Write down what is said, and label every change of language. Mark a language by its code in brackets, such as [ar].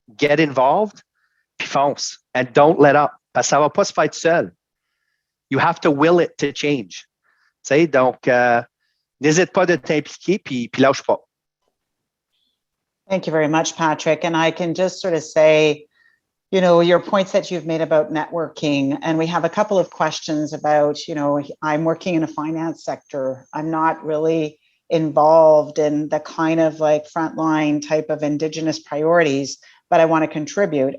[en] Get involved, [fr] puis fonce. [en] And don't let up. [fr] Parce que ça ne va pas se faire tout seul. [en] You have to will it to change. [fr] Donc, n'hésite pas de t'impliquer, puis lâche pas. [en] Thank you very much, Patrick. And I can just sort of say, your points that you've made about networking, and we have a couple of questions about, I'm working in a finance sector. I'm not really involved in the kind of like frontline type of Indigenous priorities, but I want to contribute.